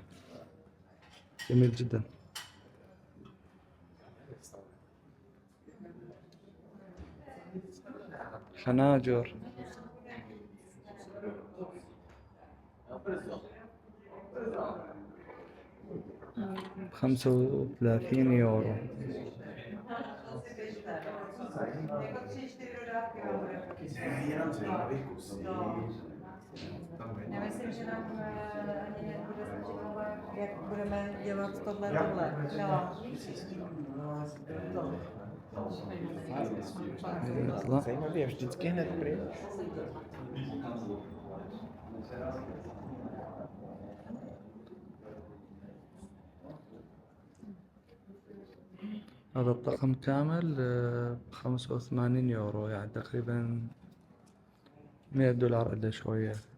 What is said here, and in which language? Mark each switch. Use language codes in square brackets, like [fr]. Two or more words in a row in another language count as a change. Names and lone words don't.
[ar] جميل جدا. حناجر 35 يورو. [cs] Já myslím, že nám ani nebude stačit, jak budeme dělat tohle. No. Zajímavě, vždycky hned pryč. [ar] هذا الطقم كامل ب85 يورو، يعني تقريبا $100 إلا شوية.